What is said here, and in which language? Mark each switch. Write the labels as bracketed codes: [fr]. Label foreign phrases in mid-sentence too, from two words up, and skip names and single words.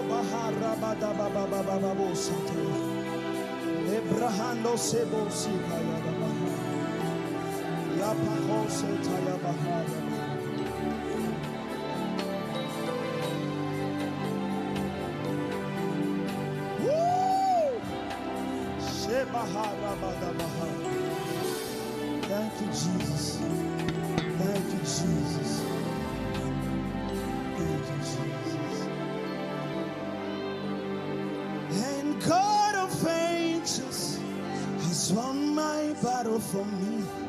[en] Ebrahando sebo sikaya baha. Ya pahose taya baha. Woo! Shebahara badabaha. Thank you, Jesus. Thank you, Jesus. Thank you, Jesus. And God of angels has won my battle for me.